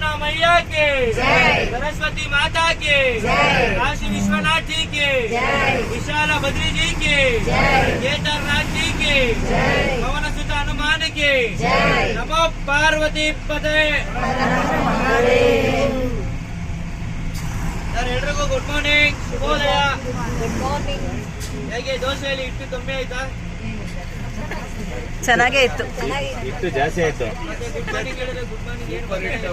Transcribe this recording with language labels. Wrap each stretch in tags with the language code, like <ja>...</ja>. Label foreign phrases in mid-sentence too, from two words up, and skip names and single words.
<hi>मैया के, सरस्वती माता के, काशी विश्वनाथ जी के, विशाला बद्री जी के, केदारनाथ जी के, पवन सुत हनुमान के, नमो पार्वती पते।</hi> <kn>ಸರ್ ಎಲ್ರಿಗೂ</kn> <en>good morning,</en> <kn>ಶುಭೋದಯ. ಹೇಗೆ ದೋಸೆಯಲ್ಲಿ ಹಿಟ್ಟು ಕಮ್ಮಿ ಆಯ್ತಾ? ಚೆನ್ನಾಗೇ ಇತ್ತು. ಹಿಟ್ಟು ಜಾಸ್ತಿ ಆಯ್ತು.</kn> <en>good morning</en> <kn>ಹೇಳಿದ್ರೆ</kn> <en>good morning</en> <kn>ಏನು ಗೊತ್ತಿಲ್ಲ.</kn>